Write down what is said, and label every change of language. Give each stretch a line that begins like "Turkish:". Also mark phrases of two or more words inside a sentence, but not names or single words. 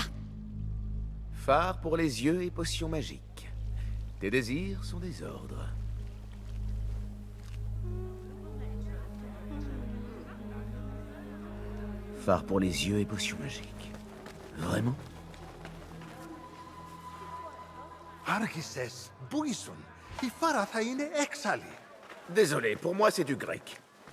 French: Phare pour les yeux et potion magique. Tes désirs sont des ordres. Phare pour les yeux et potion magique. Vraiment?
Greek: Άρχισες, πού ήσουν? Η Φάρα θα είναι έξαλλη.
French: Désolé, pour moi c'est du grec.